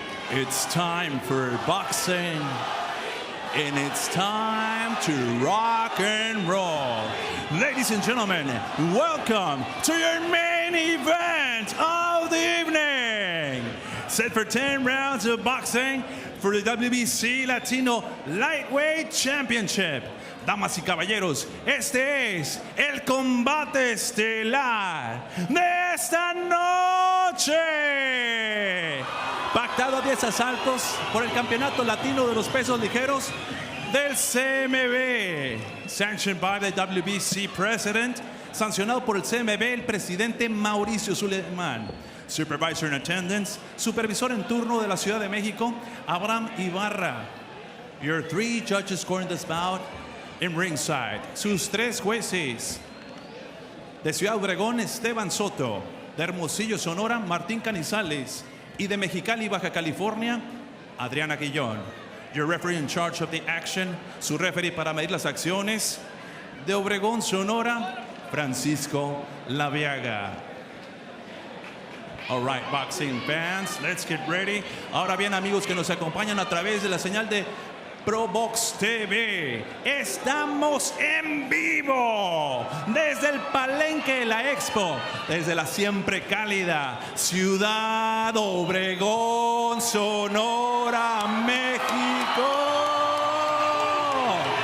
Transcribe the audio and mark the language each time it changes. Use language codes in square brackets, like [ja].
[en] It's time for boxing, and it's time to rock and roll. Ladies and gentlemen, welcome to your main event of the evening. set for 10 rounds of boxing for the WBC Latino Lightweight Championship. [es] Damas y caballeros, este es el combate estelar de esta noche. Pactado a 10 asaltos por el Campeonato Latino de los Pesos Ligeros del CMB. [en] Sanctioned by the WBC President. [es] Sancionado por el CMB, el presidente Mauricio Suleiman. [en] Supervisor in attendance, [es] supervisor en turno de la Ciudad de México, Abraham Ibarra. [en] Your 3 judges scoring this bout in ringside. [es] Sus 3 jueces. De Ciudad Obregón, Esteban Soto. De Hermosillo, Sonora, Martín Canizales. Y de Mexicali, Baja California, Adriana Guillón. [en] Your referee in charge of the action. [es] Su referee para medir las acciones. De Obregón, Sonora, Francisco Laviaga. [en] All right, boxing fans, let's get ready. [es] Ahora bien, amigos que nos acompañan a través de la señal de ProboxTV, estamos en vivo desde el Palenque de la Expo, desde la siempre cálida Ciudad Obregón, Sonora, México.